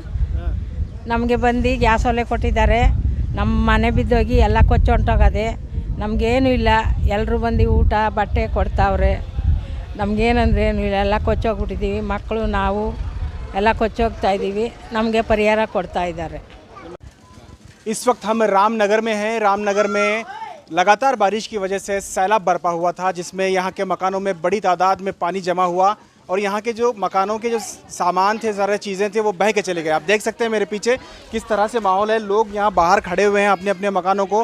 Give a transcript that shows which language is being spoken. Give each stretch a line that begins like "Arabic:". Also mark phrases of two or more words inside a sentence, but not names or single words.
Kannada: ನಮಗೆ ಬಂದು ಗ್ಯಾಸ್ ಒಲೆ ಕೊಟ್ಟಿದ್ದಾರೆ, ನಮ್ಮ ಮನೆ ಬಿದ್ದೋಗಿ ಎಲ್ಲ ಕೊಚ್ಚಿ ಹೊಂಟೋಗದೆ, ನಮಗೇನು ಇಲ್ಲ. ಎಲ್ಲರೂ ಬಂದು ಊಟ ಬಟ್ಟೆ ಕೊಡ್ತಾವ್ರೆ, ನಮಗೇನಂದ್ರೆ ಏನೂ ಇಲ್ಲ, ಎಲ್ಲ ಕೊಚ್ಚೋಗ್ಬಿಟ್ಟಿದ್ದೀವಿ. ಮಕ್ಕಳು ನಾವು ಎಲ್ಲ ಕೊಚ್ಚೋಗ್ತಾ ಇದ್ದೀವಿ, ನಮಗೆ ಪರಿಹಾರ ಕೊಡ್ತಾ ಇದ್ದಾರೆ.
Hindi: इस वक्त हम रामनगर में हैं। रामनगर में लगातार बारिश की वजह से सैलाब बरपा हुआ था, जिसमें यहाँ के मकानों में बड़ी तादाद में पानी जमा हुआ और यहाँ के जो मकानों के जो सामान थे, सारे चीज़ें थे, वो बह के चले गए। आप देख सकते हैं मेरे पीछे किस तरह से माहौल है। लोग यहाँ बाहर खड़े हुए हैं अपने अपने मकानों को।